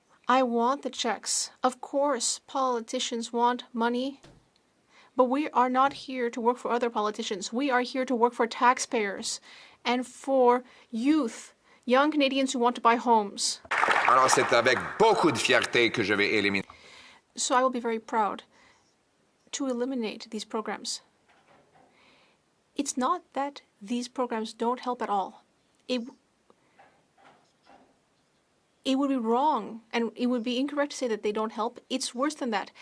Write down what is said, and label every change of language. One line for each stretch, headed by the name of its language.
English: I want the checks. Of course, politicians want money. But we are not here to work for other politicians. We are here to work for taxpayers and for youth, young Canadians who want to buy homes.
French: Alors c'est avec beaucoup de fierté que je vais éliminer.
English: So I will be very proud to eliminate these programs. It's not that these programs don't help at all. It would be wrong and it would be incorrect to say that they don't help. It's worse than that.